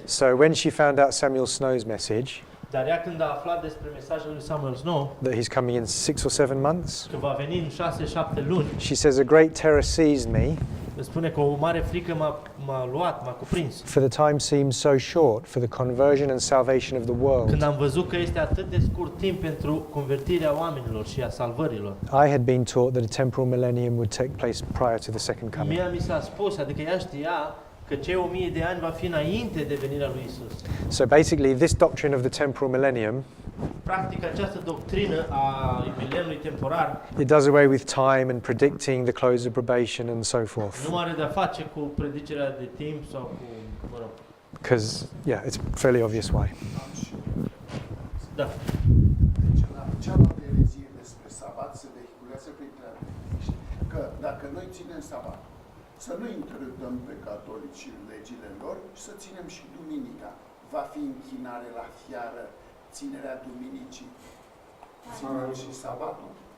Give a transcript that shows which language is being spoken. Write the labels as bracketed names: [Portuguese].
[English] So when she found out Samuel Snow's message, [Romanian] Dar ea când a aflat despre mesajul lui Samuel Snow, [English] that he's coming in 6 or 7 months, [Romanian] că va veni în 6-7 luni, [English] she says, a great terror seized me, [Romanian] îți spune că o mare frică m-a luat, m-a cuprins. [English] for the time seemed so short for the conversion and salvation of the [Romanian] Când [English] world. [Romanian] am văzut că este atât de scurt timp pentru convertirea oamenilor și a salvărilor. [English] I had been taught that a temporal millennium would take place prior to the second coming. [Romanian] Mi s-a spus, adică ea știa că cei 1000 de ani va fi înainte de venirea lui Isus. [English] So basically, this doctrine of the temporal millennium, [Romanian] Practic, această doctrină a mileniului temporar [English] it does away with time and predicting the close of probation and so forth. [Romanian] nu are de-a face cu predicerea de timp sau cu, mă rog. [English] Because, yeah, it's fairly obvious why. [Romanian] Am și Da. deci la cealaltă erezie despre sabat se vehiculează printre adventiști că dacă noi ținem sabat, să nu intrădăm pe catolici și legile lor și să ținem și duminica. Va fi închinare la fiară, ținerea duminicii, ținem și sabatul.